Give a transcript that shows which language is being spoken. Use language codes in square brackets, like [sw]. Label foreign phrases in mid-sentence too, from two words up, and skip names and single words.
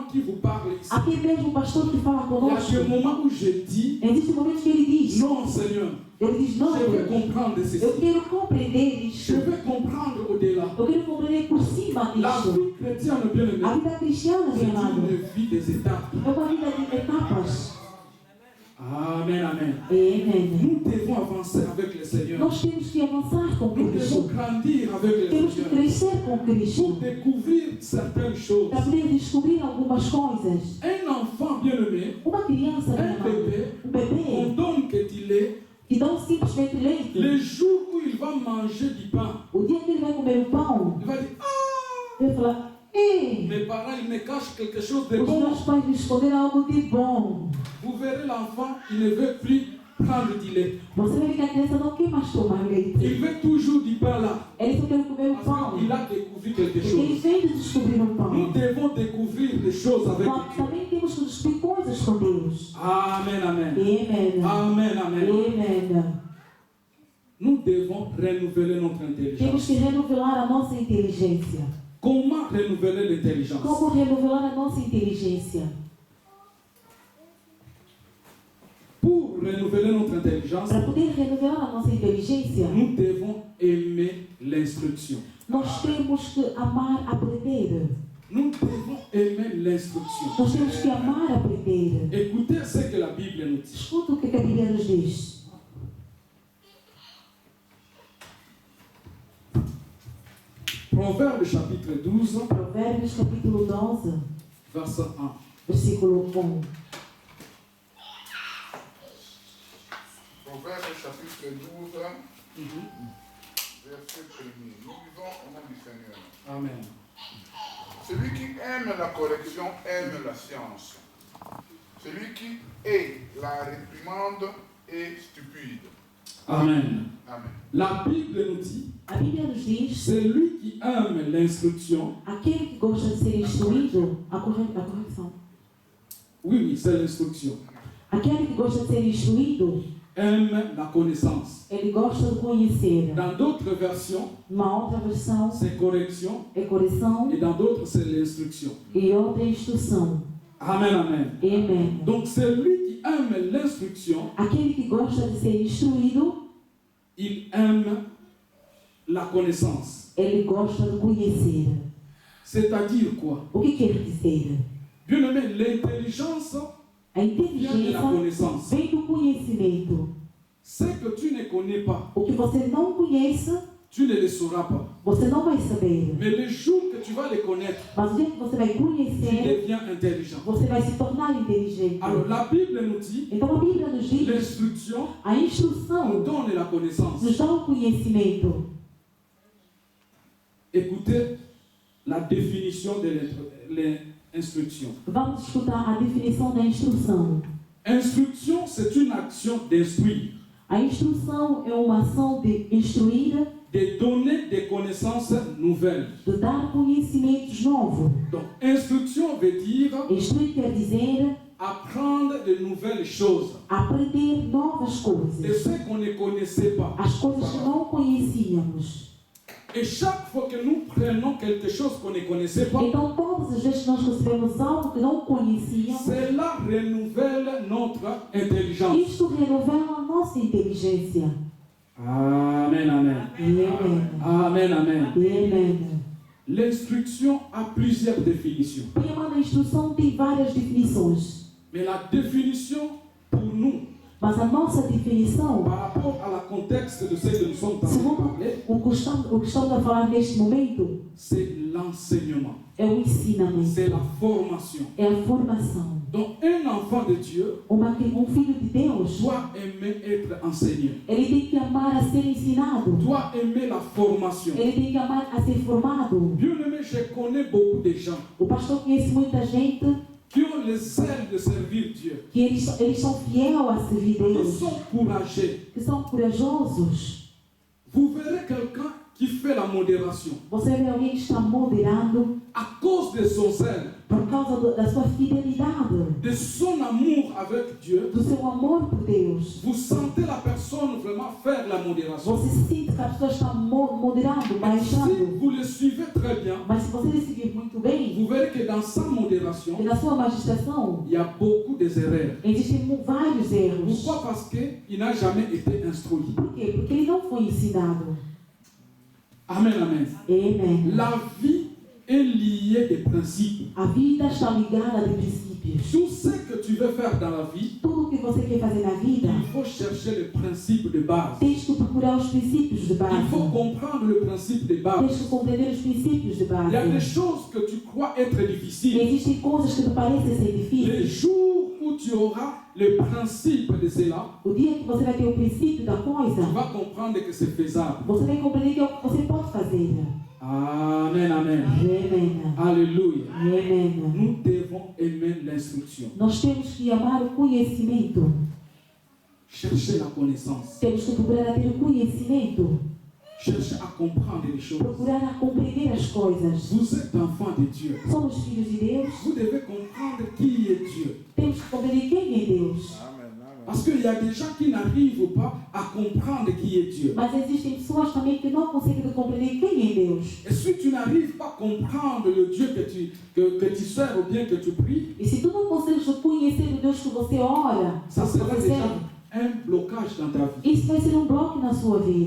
[fr] qui vous parle ici. [pt] Aqui mesmo o pastor que fala [fr] Il y a [pt] conosco. [fr] des moments où je dis, [pt] Existe momentos que ele diz, [fr] non Seigneur, [pt] ele diz, não, [fr] je veux [pt] Deus, [fr] comprendre ceci. [pt] eu quero compreender [fr] Je [pt] isto. [fr] veux comprendre au-delà. [pt] Eu quero compreender por cima [fr] La [pt] disto. [fr] vie chrétienne, bien aimé, [pt] A vida cristiana, [fr] c'est [pt] meu amado, [fr] une vie des étapes. [pt] é uma vida de etapas. [fr] Amen, amen. [pt] Amém. [fr] Nous devons avancer avec le Seigneur. [pt] Nós temos que avançar com [fr] Nous devons [pt] Cristo. [fr] grandir avec le [pt] Temos que [fr] Seigneur. [pt] crescer com [fr] Pour [pt] Cristo. [fr] découvrir certaines choses. [pt] Para poder descobrir algumas coisas. [fr] Un enfant bien-aimé, [pt] Uma criança, meu [fr] un [pt] amado, [fr] bébé, [pt] um bebê, [fr] on donne que tu l'es. [pt] que dão simplesmente leite. [fr] Le jour où il va manger du pain, [pt] O dia que ele vai comer o pão, [fr] il va dire, ah, [pt] ele fala, ei, [fr] mes parents, ils me cachent quelque chose de [pt] os [fr] bon. [pt] meus pais me esconderam algo de bom. [fr] Vous verrez l'enfant, il ne veut plus prendre du lait. [pt] Você vai ver que a criança não quer mais tomar leite. [fr] Il veut toujours du pain là. [pt] Ele só quer comer o [fr] Parce [pt] pão. [fr] qu'il a découvert quelque [pt] Porque ele [fr] chose. [pt] vem de descobrir o [fr] Nous [pt] pão. [fr] devons découvrir des choses avec [pt] Nós [fr] Dieu. [pt] também temos que descobrir coisas com Deus. [fr] Amen, amen. [pt] Amém. [fr] Amen, amen. [pt] Amém. [fr] Nous devons renouveler notre [pt] Temos [fr] intelligence. [pt] que renovar a nossa inteligência. [fr] Comment renouveler l'intelligence? [pt] Como renovar a nossa inteligência? [fr] Pour renouveler notre intelligence, [pt] Para poder renovar a nossa inteligência, [fr] nous devons aimer l'instruction. [pt] nós temos que amar aprender. [fr] Nous devons aimer l'instruction. [pt] Nós temos que amar aprender. [fr] Écoutez ce que la Bible nous dit. [pt] Escuta o que a Bíblia nos diz. [fr] Proverbe chapitre 12, [pt] Provérbios capítulo 12, [fr] verset 1. [pt] versículo 1. [fr] Proverbe chapitre 12, verset 1. Nous vivons au nom du Seigneur. Amen. Celui qui aime la correction aime la science. Celui qui hait la réprimande est stupide. Amen. Amen. La Bible nous dit, [pt] A Bíblia nos diz, [fr] celui qui aime l'instruction, [pt] aquele que gosta de ser instruído, a correção. [fr] oui, c'est l'instruction, [pt] Aquele que gosta de ser instruído, [fr] aime la connaissance. [pt] ele gosta de conhecer. [fr] Dans d'autres versions, [pt] Uma outra versão [fr] c'est correction, [pt] é correção [fr] et dans d'autres, c'est l'instruction. [pt] e outra é instrução. [fr] Amen, amen. [pt] Amém. [fr] Donc, celui qui aime l'instruction, [pt] Aquele que gosta de ser instruído, [fr] il aime la connaissance. [pt] ele gosta de conhecer. [fr] C'est-à-dire quoi? [pt] O que quer dizer? [fr] Bien aimé, l'intelligence [pt] A [fr] vient de la [pt] inteligência [fr] connaissance. [pt] vem do conhecimento. [fr] Ce que tu ne connais pas, [pt] O que você não conhece, [fr] tu ne le sauras pas. [pt] você não vai saber. [fr] Mais le jour que tu vas le connaître, [pt] Mas o dia que você vai [fr] tu [pt] conhecer, [fr] deviens intelligent. [pt] você vai se tornar inteligente. [fr] Alors, la Bible nous dit, [pt] Então a Bíblia nos diz, [fr] l'instruction [pt] a [fr] nous [pt] instrução [fr] donne la connaissance. [pt] nos dá o conhecimento. [fr] Écoutez la définition de l'instruction. [pt] Vamos escutar a definição da instrução. [fr] Instruction, c'est une action d'instruire, [pt] A instrução é uma ação de instruir, [fr] de donner des connaissances nouvelles. [pt] de dar conhecimentos novos. [fr] Donc, instruction veut dire [pt] Instruir quer dizer [fr] apprendre de nouvelles choses, [pt] aprender novas [fr] de [pt] coisas. [fr] ce qu'on ne connaissait pas. [pt] As coisas que não conhecíamos. [fr] Et chaque fois que nous prenons quelque chose qu'on ne connaissait pas, [pt] Então, todas as vezes que nós recebemos algo que não conhecíamos, [fr] cela renouvelle notre intelligence. [pt] isto renovela a nossa inteligência. [fr] Amen, amen. [pt] Amém. [fr] Amen, amen. [pt] Amém. [fr] L'instruction a plusieurs définitions. [pt] O tema da instrução tem várias definições. [fr] Mais la définition pour nous, [pt] Mas a nossa definição, [fr] par rapport à la contexte de ce que nous sommes en train de [pt] segundo [fr] parler, [pt] o que estamos a falar neste momento, [fr] c'est l'enseignement, [pt] é o ensinamento, [fr] c'est la formation. [pt] é a formação. [fr] Donc un enfant de Dieu [pt] Filho de Deus, [fr] doit aimer être enseigné, [pt] ele tem que amar a ser ensinado. [fr] doit aimer la formation. [pt] Ele tem que amar a ser formado. [fr] Bien aimé, je connais beaucoup de gens [pt] O pastor conhece muita gente [fr] qui ont le zèle de servir Dieu, [pt] que eles são fiéis a servir [fr] qui [pt] Deus, [fr] sont courageux. [pt] que são corajosos. [fr] Vous verrez quelqu'un qui fait la modération [pt] Você vê alguém que está moderando [fr] à cause de son zèle, [pt] por causa da sua fidelidade, [fr] de son amour avec Dieu. [pt] do seu amor por Deus. [fr] Vous sentez la personne vraiment faire la modération. [pt] Você sente que a pessoa está moderando, [fr] Mais si [pt] baixando. [fr] vous le suivez très bien, [pt] Mas se você decidir muito bem, [fr] vous verrez que dans sa modération, [pt] e na sua magistração, [fr] il y a beaucoup d'erreurs. [pt] existem vários erros. [fr] Pourquoi? Parce qu'il n'a jamais été instruit. [pt] Por quê? Porque ele não foi ensinado. [fr] Amen, amen. [pt] Amen. [fr] La vie est liée des principes. [pt] A vida está ligada de princípios. [fr] Tout ce que tu veux faire dans la vie, [pt] Tudo que você quer fazer na vida, [fr] il faut chercher le principe de base. [pt] tens que procurar os princípios de base. [fr] Il faut comprendre le principe de base. [pt] Tens que compreender os princípios de [fr] Il y a des [pt] base. [fr] choses que tu crois être difficiles. [pt] Existem coisas que te parecem ser [fr] Les [pt] difíceis. [fr] jours où tu auras le principe de cela, [pt] O dia que você vai ter o princípio da [fr] tu [pt] coisa, [fr] vas comprendre que c'est faisable. [pt] você vai compreender que é o que você pode fazer. [fr] Amen, amen. [pt] Amém. [fr] Alléluia. [pt] Amém. [fr] Nous devons aimer l'instruction. [pt] Nós temos que amar o conhecimento. [fr] Chercher la connaissance. [pt] Temos que procurar a ter o conhecimento. [fr] Chercher à comprendre les choses. [pt] Procurar a compreender as coisas. [fr] Vous êtes enfants de Dieu. [pt] Somos filhos de Deus. [fr] Vous devez comprendre qui est Dieu. [pt] Temos que compreender quem é Deus. [fr] Amen, amen. Parce qu'il y a des gens qui n'arrivent pas à comprendre qui est Dieu. [pt] Mas existem pessoas também que não conseguem compreender quem é Deus. [fr] Et si tu n'arrives pas à comprendre le Dieu que tu sers ou bien que tu pries, [pt] E se tu não consegues conhecer o Deus que você ora, [fr] ça [pt] que [fr] sera [pt] você [fr] déjà [pt] serve, [fr] un blocage dans ta vie. [pt] isso vai ser bloco na sua vida.